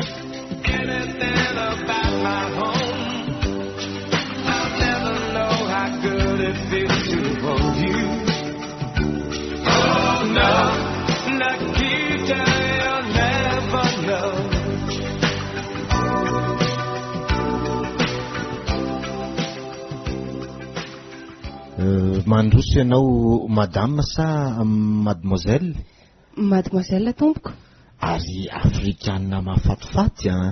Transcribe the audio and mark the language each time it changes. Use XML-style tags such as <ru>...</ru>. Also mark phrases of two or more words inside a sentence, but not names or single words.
<en>Anything about my home, I'll never know how it feels to hold you. Oh no, Nikita, you'll never know.</en> <mg>Mandroso ianao madame sa mademoiselle? Mademoiselle tompoko. Ary afrikanina mahafatifaty a.</mg>